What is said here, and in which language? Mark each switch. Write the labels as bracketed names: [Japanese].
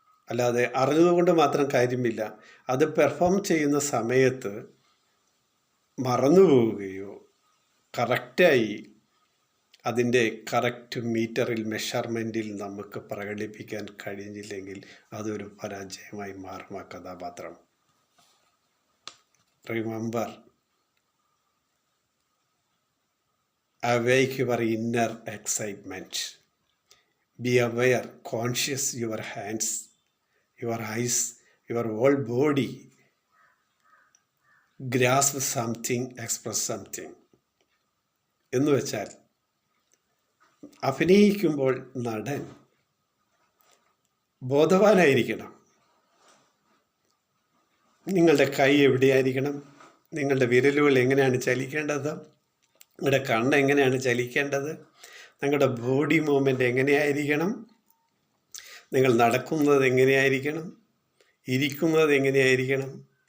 [Malayalam] അല്ലാതെ അറിഞ്ഞതുകൊണ്ട് മാത്രം കാര്യമില്ല. അത് പെർഫോം ചെയ്യുന്ന സമയത്ത് മറന്നുപോവുകയോ കറക്റ്റായി അതിൻ്റെ കറക്റ്റ് മീറ്ററിൽ, മെഷർമെൻറ്റിൽ നമുക്ക് പ്രകടിപ്പിക്കാൻ കഴിഞ്ഞില്ലെങ്കിൽ അതൊരു പരാജയമായി മാറും ആ കഥാപാത്രം. [English] Remember, awake your inner excitement. Be aware, conscious your hands, your eyes, your whole body. Grasp something, express something. [Malayalam] എന്ന് വെച്ചാൽ അഭിനയിക്കുമ്പോൾ നടൻ ബോധവാനായിരിക്കണം. നിങ്ങളുടെ കൈ എവിടെയായിരിക്കണം, നിങ്ങളുടെ വിരലുകൾ എങ്ങനെയാണ് ചലിക്കേണ്ടത്, നിങ്ങളുടെ കണ്ണ് എങ്ങനെയാണ് ചലിക്കേണ്ടത്, നിങ്ങളുടെ ബോഡി മൂവ്മെൻ്റ് എങ്ങനെയായിരിക്കണം, നിങ്ങൾ നടക്കുന്നത് എങ്ങനെയായിരിക്കണം, ഇരിക്കുന്നത് എങ്ങനെയായിരിക്കണം,